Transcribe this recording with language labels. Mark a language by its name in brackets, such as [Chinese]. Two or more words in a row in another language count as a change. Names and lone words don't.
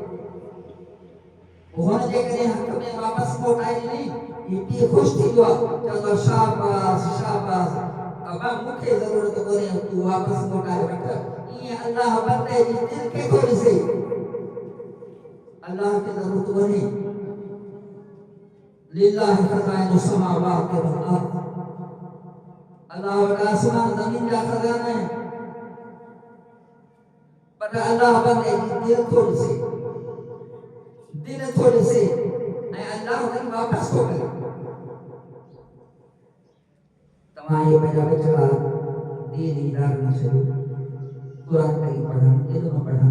[Sindhi] हुन जे करे हथ में वापसि मोटाए ॾिनई, हीउ पीउ ख़ुशि थींदो आहे, चवंदो आहे शाबाश शाबाश बाबा मूंखे ज़रूरत कोन्हे, तूं वापसि मोटाए वठ। ईअं अल्लाह बंदे जी दिलि खे थो ॾिसे। अल्लाह खे ज़रूरत कोन्हे। [Arabic] لله خزائن السماوات والأرض, [Sindhi] अल्लाह वटि आसमान ज़मीन जा ख़ज़ाना आहिनि, पर अल्लाह बंदे जी दिलि थो ॾिसे, दिलि थो ॾिसे ऐं अल्लाह हुनखे वापसि थो करे। तव्हां इहे पंहिंजा वीचारा दीन इदार न छॾियो, क़ुरान करीम पढ़नि, इल्म पढ़नि।